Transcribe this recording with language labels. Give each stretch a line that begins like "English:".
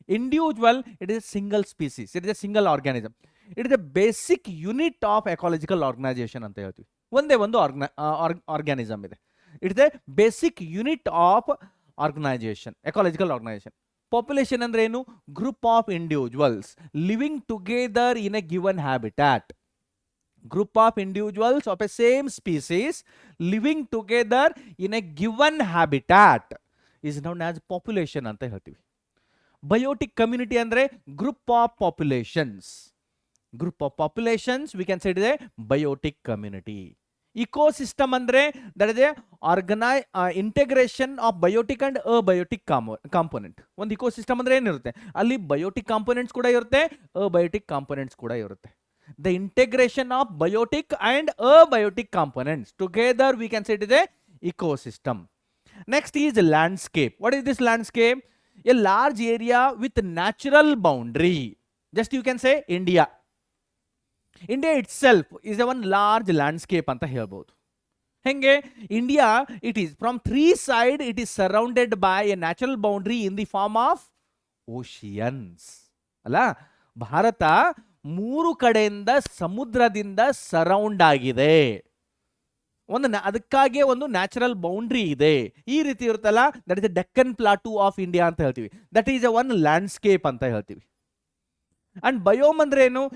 English: individual, it is a single species, it is a single organism, it is a basic unit of ecological organisation
Kannada: ಅಂತ ಹೇಳ್ತೀವಿ. ಒಂದೇ ಒಂದು organism ಇದೆ,
English: It is a basic unit of organisation, ecological organisation. Population
Kannada: ಅಂದ್ರೆ ಏನು?
English: Group of individuals living together in a given habitat. Group of individuals of a same species living together in a given habitat is known as population
Kannada: ಅಂತ ಹೇಳ್ತೀವಿ.
English: Biotic community ಅಂದ್ರೆ group of populations. Group of populations we can say it is a biotic community. Ecosystem ಅಂದ್ರೆ that is a integration of biotic and abiotic component.
Kannada: ಒಂದು ecosystem ಅಂದ್ರೆ ಏನಿರುತ್ತೆ? ಅಲ್ಲಿ biotic components ಕೂಡ ಇರುತ್ತೆ, ಅಬಯೋಟಿಕ್ ಕಾಂಪೋನೆಂಟ್ಸ್ ಕೂಡ ಇರುತ್ತೆ.
English: The integration of biotic and abiotic components together we can say it is a ecosystem. Next is landscape. What is this landscape? A large area with natural boundary. Just you can say India. India itself is a one large landscape
Kannada: anta helbodu.
English: Henge India, it is from three sides it is surrounded by a natural boundary in the form of oceans.
Kannada: Alla Bharat ಮೂರು ಕಡೆಯಿಂದ ಸಮುದ್ರದಿಂದ surround ಆಗಿದೆ. ಅದಕ್ಕಾಗಿ ಒಂದು natural boundary ಇದೆ. ಈ ರೀತಿ ಇರುತ್ತಲ್ಲ,
English: that is the Deccan plateau of India
Kannada: ಅಂತ ಹೇಳ್ತೀವಿ.
English: that is a one landscape
Kannada: ಅಂತ ಹೇಳ್ತೀವಿ.
English: and biome
Kannada: ಅಂದ್ರೆ ಏನು?